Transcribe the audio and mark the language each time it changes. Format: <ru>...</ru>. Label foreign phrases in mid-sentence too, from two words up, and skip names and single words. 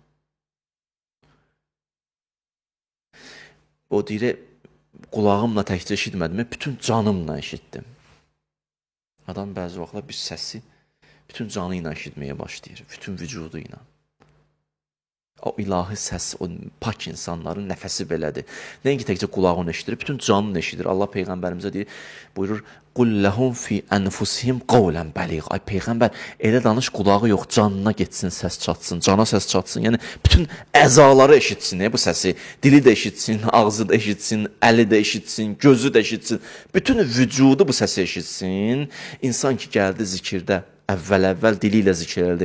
<az>O deyir, qulağımla təkcə eşitmədim, bütün canımla eşitdim. Adam bəzi vaxtlar bir səsi bütün canı ilə eşitməyə başlayır, bütün vücudu ilə. O ilahi səs, o pak insanların nəfəsi belədir. Nəinki təkcə qulağını eşidir, bütün canını eşidir. Allah Peyğəmbərimizə deyir, buyurur,</az> <ar>قُلْ لَهُمْ فِي أَنْفُسِهِمْ قَوْلًا بَلِيغًا.</ar> <az>Ay Peyğəmbər, elə danış, qulağı yox, canına getsin, səs çatsın, cana səs çatsın. Yəni, bütün əzaları eşitsin, bu səsi. Dili də eşitsin, ağzı da eşitsin, əli də eşitsin, gözü də eşitsin. Bütün vücudu bu səsi eşitsin. İnsan ki, gəldi zikirdə, əvvəl dili ilə zikr elədi.</az>